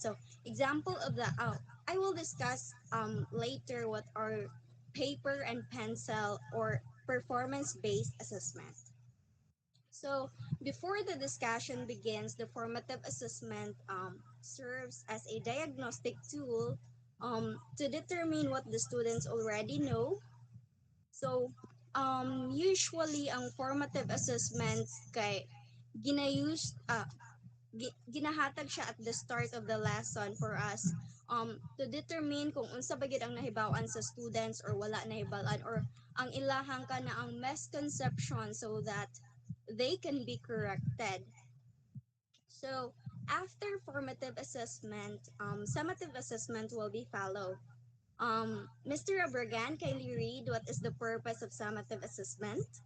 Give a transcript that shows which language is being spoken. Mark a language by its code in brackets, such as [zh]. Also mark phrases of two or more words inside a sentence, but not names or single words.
[en] So example of the I will discuss later what are paper and pencil or performance-based assessment. So before the discussion begins, the formative assessment serves as a diagnostic tool to determine what the students already know. [hil] So usually ang [en] formative assessments [hil] kay ginayus ginahatag siya [en] at the start of the lesson for us to determine [hil] kung unsa ba gid ang nahibaw-an sa students or wala nahibaw-an or ang ilahang kana ang [en] misconception so that they can be corrected. So after formative assessment, summative assessment will be followed. Mr. Abragan, kindly read what is the purpose of summative assessment?